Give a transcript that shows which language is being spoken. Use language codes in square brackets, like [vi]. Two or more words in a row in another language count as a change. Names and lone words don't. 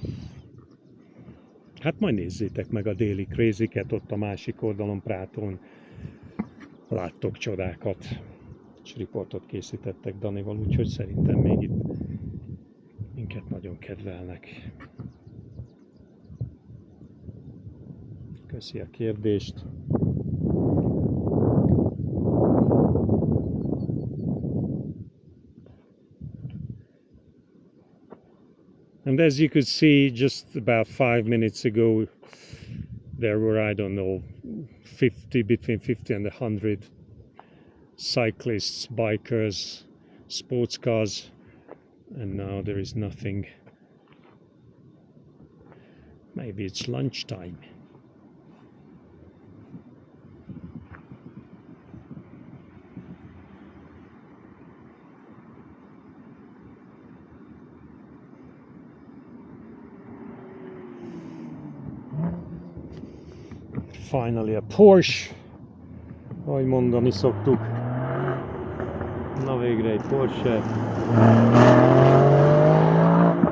[hu] Hát majd nézzétek meg a déli crazy-ket, ott a másik oldalon, Práton láttok csodákat, és riportot készítettek Danival, úgyhogy szerintem még itt minket nagyon kedvelnek. Köszi a kérdést. [en] And as you could see, just about 5 minutes ago, there were, I don't know, between 50 and 100 cyclists, bikers, sports cars, and now there is nothing. Maybe it's lunchtime. Finally a Porsche, [hu] ahogy mondani szoktuk. Na végre egy Porsche.